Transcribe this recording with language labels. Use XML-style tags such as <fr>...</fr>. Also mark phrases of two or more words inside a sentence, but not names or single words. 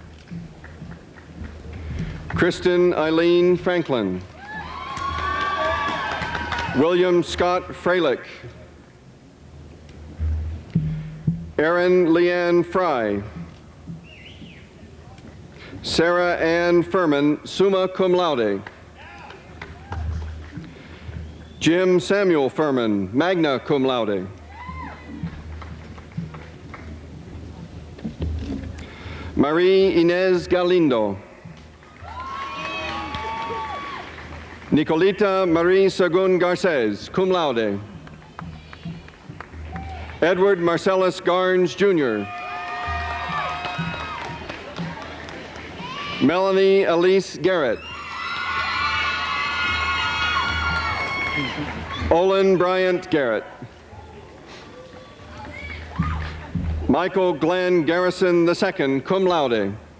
<en>Kristen Eileen Franklin. William Scott Freilich. Erin Leanne Fry. Sarah Ann Furman,</en> <la>summa cum laude.</la> <en>Jim Samuel Furman,</en> <la>magna cum laude.</la> <en>Marie Inez Galindo. Nicolita Marie Sagun Garces,</en> <la>cum laude.</la> <en>Edward Marcellus Garnes, Jr. Melanie Elise Garrett. Olin Bryant Garrett. Michael Glenn Garrison II,</en> <la>cum laude.</la>